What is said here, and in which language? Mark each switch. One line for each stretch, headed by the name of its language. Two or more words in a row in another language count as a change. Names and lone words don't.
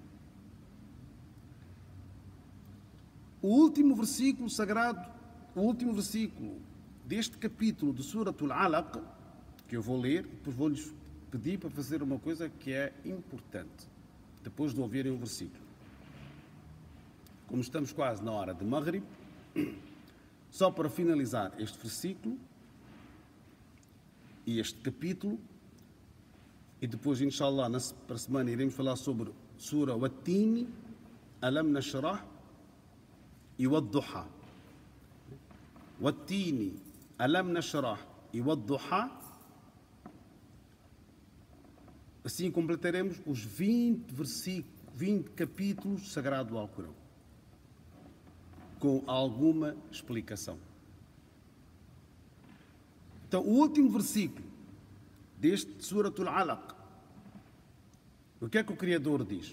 Portuguese: O último versículo sagrado, o último versículo deste capítulo de Suratul Alaq, que eu vou ler, depois vou-lhes pedir para fazer uma coisa que é importante, depois de ouvirem o versículo. Como estamos quase na hora de Maghrib, só para finalizar este versículo e este capítulo, e depois, inshallah, para a semana iremos falar sobre Sura Wat-Tini, Alam Nashrah e Wad-Duha. Wat-Tini, Alam Nashrah e Wad-Duha. Assim completaremos os 20 capítulos sagrados do Alcorão, com alguma explicação. Então, o último versículo deste Suratul Alaq, o que é que o Criador diz?